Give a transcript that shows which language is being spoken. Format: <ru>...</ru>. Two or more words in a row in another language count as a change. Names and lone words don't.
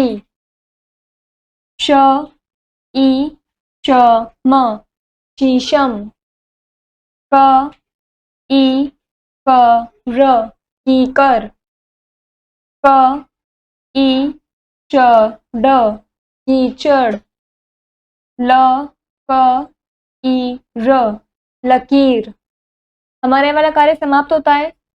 <hi>श, ई, श, म, शीशम। क, ई, क, र, कीकर। क, ई, च, ड, कीचड़। ल, क, ई, र, लकीर। हमारा ये वाला कार्य समाप्त होता है।</hi>